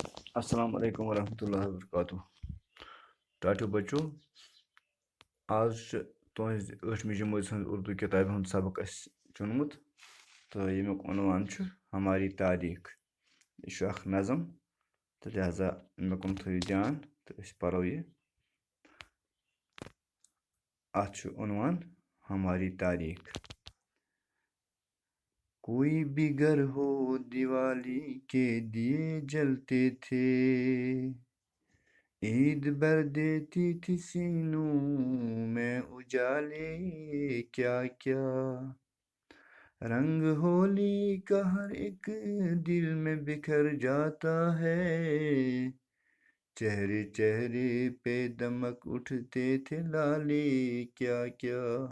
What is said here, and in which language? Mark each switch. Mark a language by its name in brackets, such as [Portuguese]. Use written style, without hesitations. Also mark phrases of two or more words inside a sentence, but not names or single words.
[Arabic] السلام علیکم ورحمۃ اللہ وبرکاتہ [Kashmiri] ٹاٹو بچو آز تہذ 8ویں جمٲژ ہٕنٛز اردو کِتابہِ ہُنٛد سبق اَسہِ چُنمُت تہٕ ییٚمیُک عنوان چھُ ہماری تاریخ یہِ چھُ اکھ نظم تہٕ لہذا مےٚ کُن تھٲیِو دھیان تہٕ أسۍ پرو یہِ اَتھ چھُ عنوان [Urdu] ہماری تاریخ کوئی بھی گھر ہو دیوالی کے دیے جلتے تھے عید بھر دیتی تھی سینوں میں اجالے کیا کیا رنگ ہولی کا ہر ایک دل میں بکھر جاتا ہے چہرے چہرے پہ دمک اٹھتے تھے لالے کیا کیا